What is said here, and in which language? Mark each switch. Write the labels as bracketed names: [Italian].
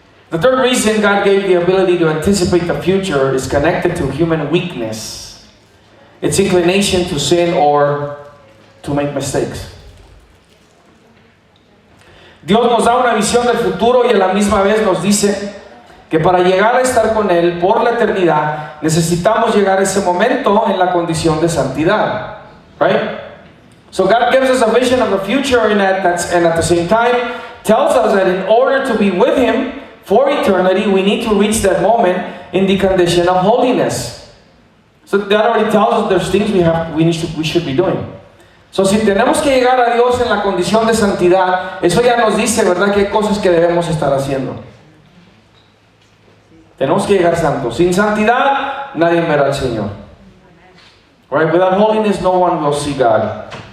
[English] The third reason God gave the ability to anticipate the future is connected to human weakness, its inclination to sin or to make mistakes. [Spanish] Dios nos da una visión del futuro y a la misma vez nos dice que para llegar a estar con Él por la eternidad necesitamos llegar a ese momento en la condición de santidad. [English] Right? So God gives us a vision of the future and at the same time tells us that in order to be with Him for eternity, we need to reach that moment in the condition of holiness. So that already tells us there's things we should be doing. [Spanish] So si tenemos que llegar a Dios en la condición de santidad, eso ya nos dice, ¿verdad?, que hay cosas que debemos estar haciendo. Tenemos que llegar santos. Sin santidad, nadie verá al Señor. [English] Right? Without holiness, no one will see God.